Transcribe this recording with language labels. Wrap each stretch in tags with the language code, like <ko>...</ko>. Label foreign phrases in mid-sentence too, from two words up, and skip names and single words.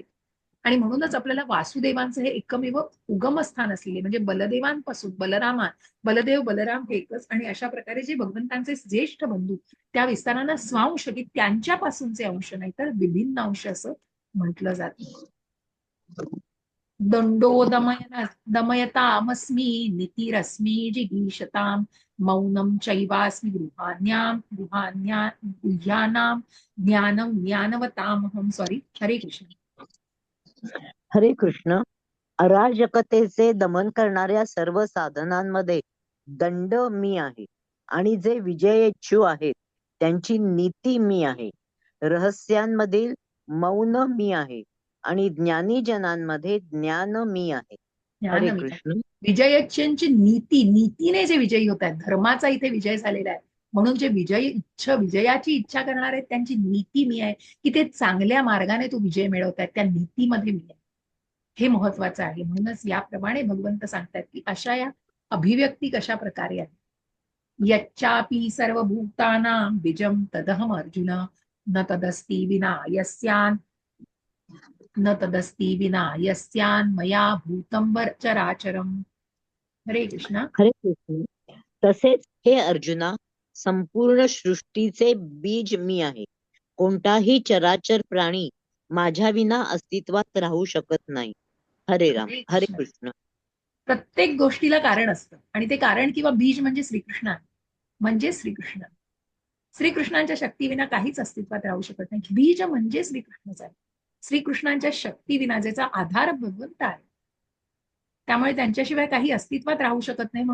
<mr>आणि म्हणूनच आपल्याला वासुदेवांचं हे एकमेव उगमस्थान असलेले म्हणजे बलदेवांपासून बलदेव बलराम हे एकच. आणि अशा प्रकारे जे भगवंतांचे ज्येष्ठ बंधू त्या विस्तारांना स्वांश की त्यांच्यापासूनचे अंश नाही तर विभिन्न अंश असं म्हटलं जातं.</mr> <sa>दंडो दमयतामस्मी नितिरस्मी जिगीषताम मौनम चैवास्मि गुह्यानाम ज्ञानम ज्ञानवतामहम. सॉरी. हरे कृष्ण. हरे कृष्ण.</sa> <mr>अराजकतेचे दमन करणाऱ्या सर्व साधनांमध्ये दंड मी आहे आणि जे विजयेच्छू आहेत त्यांची नीती मी आहे. रहस्यांमधील मौन मी आहे आणि ज्ञानीजनांमध्ये ज्ञान मी आहे.</mr> <sa>हरे ज्ञान कृष्ण.</sa> <mr>विजयच्यंची नीतीने जे विजयी होत आहेत, धर्माचा इथे विजय झालेला आहे. म्हणून जे विजयाची इच्छा करणार आहेत त्यांची नीती मी आहे, की ते चांगल्या मार्गाने तो विजय मिळवतात, त्या नीतीमध्ये मी आहे. हे महत्वाचं आहे. म्हणूनच याप्रमाणे भगवंत सांगतात की अशा या अभिव्यक्ती कशा प्रकारे आहेत.</mr> <sa>यच्चापि सर्वभूतानां बीजं तदहम अर्जुन न तदस्ति विना यस्यान् न तदस्ति विना यस्यान् मया भूतं चराचरम. हरे कृष्ण. हरे कृष्ण.</sa> <mr>तसेच हे अर्जुना, संपूर्ण सृष्टीचे बीज मी आहे. कोणताही चराचर प्राणी माझ्या विना अस्तित्वात राहू शकत नाही.</mr> <sa>हरे राम. हरे कृष्ण.</sa> <mr>प्रत्येक गोष्टीला कारण असतं आणि ते कारण किंवा बीज म्हणजे श्रीकृष्ण आहे. म्हणजे श्रीकृष्ण. श्रीकृष्णांच्या शक्तीविना काहीच अस्तित्वात राहू शकत नाही. बीज म्हणजे श्रीकृष्णच आहे. श्रीकृष्णांच्या शक्तीविना ज्याचा आधार भगवंत आहे, त्यामुळे त्यांच्याशिवाय काही अस्तित्वात राहू शकत नाही.</mr>